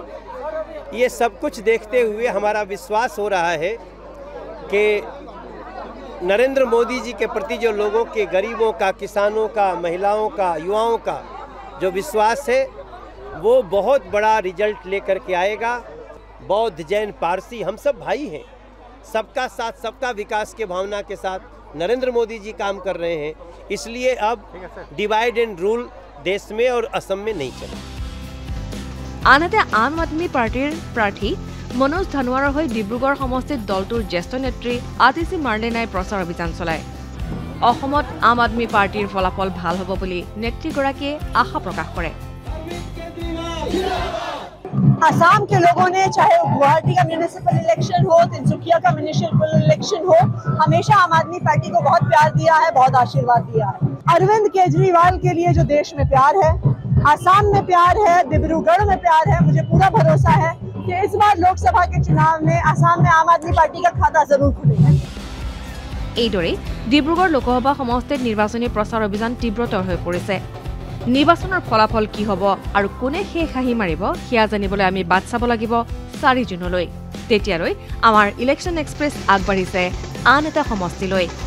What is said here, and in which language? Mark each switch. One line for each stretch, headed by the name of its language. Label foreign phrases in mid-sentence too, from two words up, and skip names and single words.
Hindi: ये सब कुछ देखते हुए हमारा विश्वास हो रहा है कि नरेंद्र मोदी जी के प्रति जो लोगों के, गरीबों का, किसानों का, महिलाओं का, युवाओं का जो विश्वास है वो बहुत बड़ा रिजल्ट लेकर के आएगा। बौद्ध, जैन, पारसी हम सब भाई हैं। सबका साथ, सबका विकास के भावना के साथ नरेंद्र मोदी जी काम कर रहे हैं। इसलिए अब
English: divide and rule
Hindi: देश में और असम में नहीं चले।
Assamese: আনহাতে আম আদমি পাৰ্টিৰ প্ৰাৰ্থী মনোজ ধানোৱাৰৰ হৈ ডিব্ৰুগড় সমষ্টিত দলটোৰ জ্যেষ্ঠ নেত্ৰী আতিশী মাৰ্লেনাই প্ৰচাৰ অভিযান চলায়। অসমত আম আদমি পাৰ্টিৰ ফলাফল ভাল হ'ব বুলি নেত্ৰীগৰাকীয়ে আশা প্ৰকাশ কৰে।
Hindi: आसाम के लोगों ने, चाहे वो गुवाहाटी का
English: municipal election
Hindi: हो, तिनसुकिया का
English: municipal election
Hindi: हो, हमेशा आम आदमी पार्टी को बहुत प्यार दिया है, बहुत आशीर्वाद दिया है। अरविंद केजरीवाल के लिए जो देश में प्यार है, आसाम में प्यार है, डिब्रूगढ़ में प्यार है, मुझे पूरा भरोसा है कि इस बार लोकसभा के चुनाव में आसाम में आम आदमी पार्टी का खाता जरूर खुलेगा।
Assamese: এইদৰে ডিব্ৰুগড় লোকসভা সমষ্টিত নিৰ্বাচনী প্ৰচাৰ অভিযান তীব্ৰতৰ হৈ পৰিছে। নিৰ্বাচনৰ ফলাফল কি হ'ব আৰু কোনে শেষ হাঁহি মাৰিব সেয়া জানিবলৈ আমি বাট চাব লাগিব 4 জুনলৈ। তেতিয়ালৈ আমাৰ ইলেকশ্যন এক্সপ্ৰেছ আগবাঢ়িছে আন এটা সমষ্টিলৈ।